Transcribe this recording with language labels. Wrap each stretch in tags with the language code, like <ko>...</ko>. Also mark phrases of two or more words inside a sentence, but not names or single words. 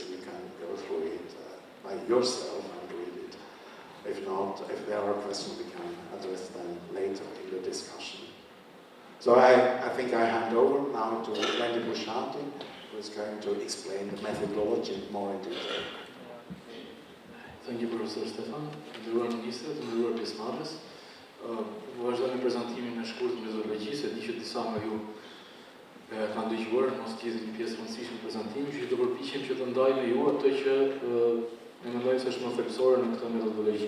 <en>You can go through it by yourself and read it. If not, if there are questions, we can address them later in the discussion. So I think I hand over now to Blendi Bushati, who is going to explain the methodology more in detail. Thank you, Professor Stefan.</en> <sq>Nderuar Njësitë, nderuar pjesëmarrës. Vazhdojmë prezantimin në shkurt të metodologjisë, e di që disa nga ju kanë dëgjuar, mos gjithë një pjesë rëndësishme të prezantimit, që do përpiqem që të ndaj me ju atë që ne mendojmë se është më thelbësore në këtë metodologji.</sq>